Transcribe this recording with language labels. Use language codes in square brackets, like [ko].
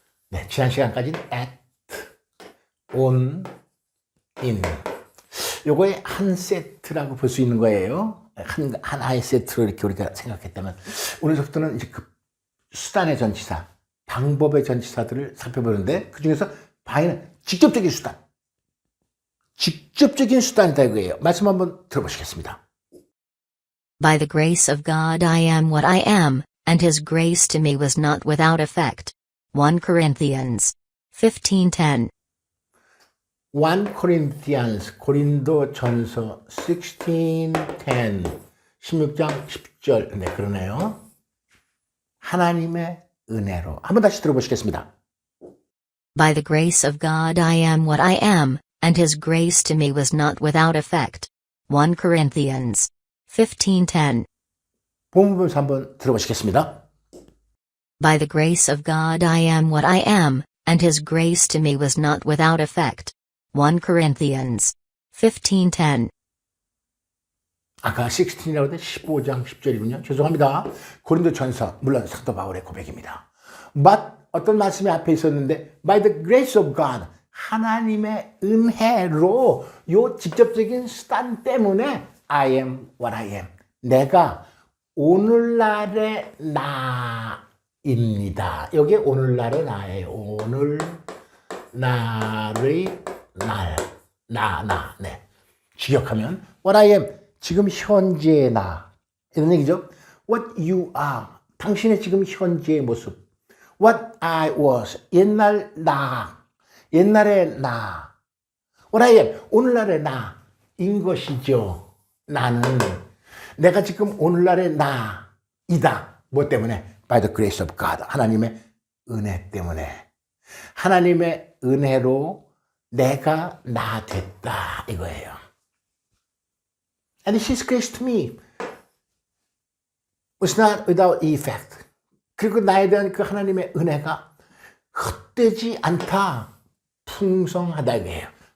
[ko] 네, 지난 시간까지는 at, on, in 요거의 한 세트라고 볼 수 있는 거예요. 하나의 세트로 이렇게 우리가 생각했다면 오늘부터는 이제 그 수단의 전치사, 방법의 전치사들을 살펴보는데 그 중에서 바이는 직접적인 수단, 직접적인 수단이다 이거예요. 말씀 한번 들어보시겠습니다. [en] By the grace of God I am what I am, and His grace to me was not without effect. 1 Corinthians 15:10. [ko] 1 Corinthians, 고린도 전서 16:10, 16장 10절. 네, 그러네요. 하나님의 은혜로. 한번 다시 들어보시겠습니다. [en] By the grace of God I am what I am, and His grace to me was not without effect. 1 Corinthians 15:10. [ko] 본문에서 한번 들어보시겠습니다. [en] By the grace of God I am what I am, and His grace to me was not without effect. 1 Corinthians 15:10. [ko] 아까 16이라고 했는데 15장 10절이군요. 죄송합니다. 고린도 전서, 물론 사도 바울의 고백입니다. But 어떤 말씀이 앞에 있었는데 [en] by the grace of God, [ko] 하나님의 은혜로 요 직접적인 수단 때문에 [en] I am what I am. [ko] 내가 오늘날의 나입니다. 여기 오늘날의 나예요. 오늘날의 네. 직역하면 [en] what I am, [ko] 지금 현재의 나 이런 얘기죠. [en] What you are, [ko] 당신의 지금 현재의 모습. [en] What I was, [ko] 옛날의 나. [en] What I am, [ko] 오늘날의 나인 것이죠. 나는 내가 지금 오늘날의 나이다. 뭐 때문에? [en] By the grace of God, [ko] 하나님의 은혜 때문에. 하나님의 은혜로 내가 나 됐다 이거예요. [en] And His grace to me was not without effect. [ko] 그리고 나에 대한 그 하나님의 은혜가 헛되지 않다, 풍성하다 이거예요.